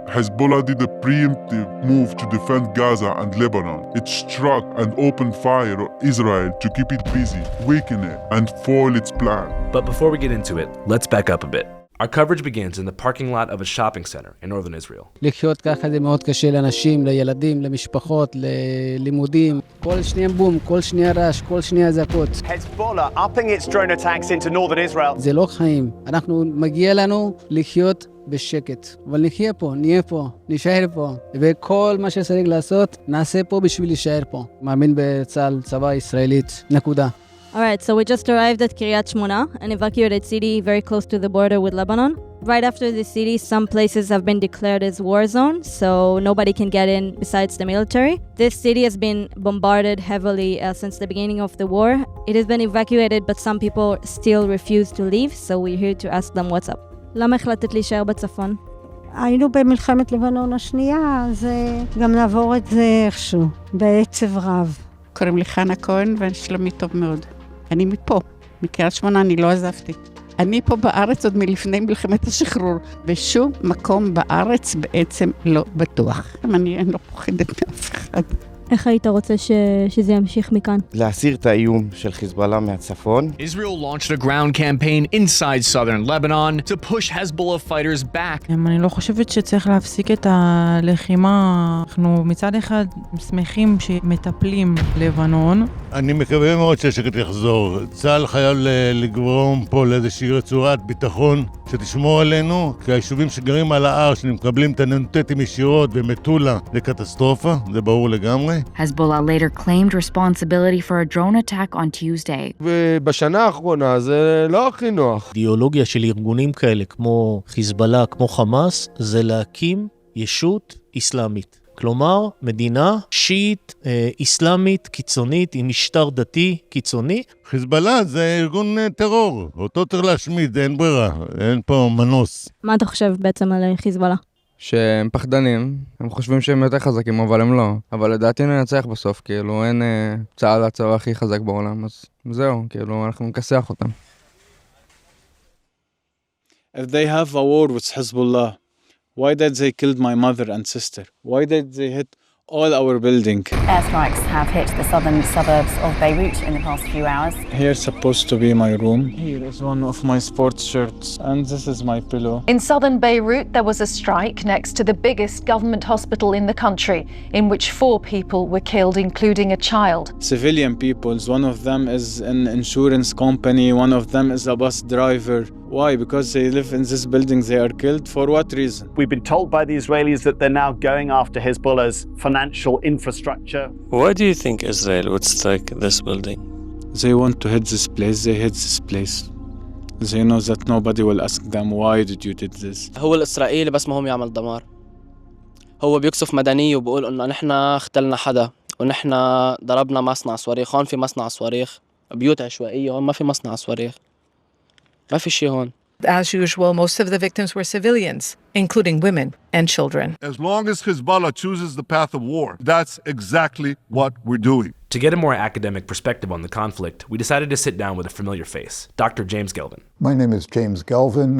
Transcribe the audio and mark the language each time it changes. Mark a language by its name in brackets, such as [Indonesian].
[English] Hezbollah did a preemptive move to defend Gaza and Lebanon. It struck and opened fire on Israel to keep it busy, weaken it, and foil its plan. But before we get into it, let's back up a bit. Our coverage begins in the parking lot of a shopping center in northern Israel. [Hebrew] לחיות ככה זה מאוד קשה לאנשים, לילדים, למשפחות, ללימודים. כל שנייה בום, כל שנייה רעש, כל שנייה זעקות. [English] Hezbollah upping its drone attacks into northern Israel. [Hebrew] זה לא חיים. מגיע לנו לחיות בשקט. אבל נחיה פה, נהיה פה, נשאר פה. וכל מה שצריך לעשות, נעשה פה בשביל להישאר פה. מאמין בצה"ל, צבא ישראלית, נקודה. [English] All right, so we just arrived at Kiryat Shmona, an evacuated city very close to the border with Lebanon. Right after the city, some places have been declared as war zones, so nobody can get in besides the military. This city has been bombarded heavily since the beginning of the war. It has been evacuated, but some people still refuse to leave, so we're here to ask them what's up. [Hebrew] למה החלטת להישאר בצפון? היינו במלחמת לבנון השנייה, אז גם נעבור את זה איכשהו, בעצב רב. קוראים לי חנה כהן ושלומי טוב מאוד. אני מפה, מקריית שמונה, אני לא עזבתי. אני פה בארץ עוד מלפני מלחמת השחרור, ושום מקום בארץ בעצם לא בטוח. אני לא פוחדת מאף אחד. איך היית רוצה שזה ימשיך מכאן? להסיר את האיום של חיזבאללה מהצפון. [English] Israel launched a ground campaign inside southern Lebanon to push Hezbollah fighters back. [Hebrew] אני לא חושבת שצריך להפסיק את הלחימה. אנחנו מצד אחד שמחים שמטפלים לבנון. אני מקווה מאוד שהשקט יחזור. צה"ל חייב לגרום פה לאיזושהי רצועת ביטחון שתשמור עלינו, כי היישובים שגרים על ההר, שמקבלים את הנ"טים ישירות ומטולה לקטסטרופה, זה ברור לגמרי. [English] Hezbollah later claimed responsibility for a drone attack on Tuesday. [Hebrew] ובשנה האחרונה זה לא הכי נוח. אידיאולוגיה של ארגונים כאלה כמו חיזבאללה, כמו חמאס, זה להקים ישות אסלאמית. כלומר, מדינה שיעית, אסלאמית, קיצונית, עם משטר דתי קיצוני. חיזבאללה זה ארגון טרור, אותו צריך להשמיד, אין ברירה, אין פה מנוס. מה אתה חושב בעצם על חיזבאללה? שהם פחדנים, הם חושבים שהם יותר חזקים, אבל הם לא. אבל לדעתי ננצח בסוף, כאילו אין צה"ל הצבא הכי חזק בעולם, אז זהו, כאילו אנחנו נכסח אותם. [English] If they have a war with Hezbollah, why did they kill my mother and sister? Why did they hit all our building? Airstrikes have hit the southern suburbs of Beirut in the past few hours. Here's supposed to be my room. Here is one of my sports shirts, and this is my pillow. In southern Beirut, there was a strike next to the biggest government hospital in the country, in which 4 people were killed, including a child. Civilian peoples, one of them is an insurance company, one of them is a bus driver. Why? Because they live in this building, they are killed. For what reason? We've been told by the Israelis that they're now going after Hezbollah's financial infrastructure. Why do you think Israel would strike this building? They want to hit this place, they hit this place. They know that nobody will ask them, why did you did this? [Arabic] هو الإسرائيلي بس مهم يعمل دمار. هو بيقصف مدني وبيقول إنه نحن اختلنا حدا ونحن ضربنا مصنع صواريخ. هون في مصنع صواريخ، بيوت عشوائية، هون ما في مصنع صواريخ. ما في شيء هون. [English] As usual, most of the victims were civilians, including women and children. As long as Hezbollah chooses the path of war, that's exactly what we're doing. To get a more academic perspective on the conflict, we decided to sit down with a familiar face, Dr. James Gelvin. My name is James Gelvin.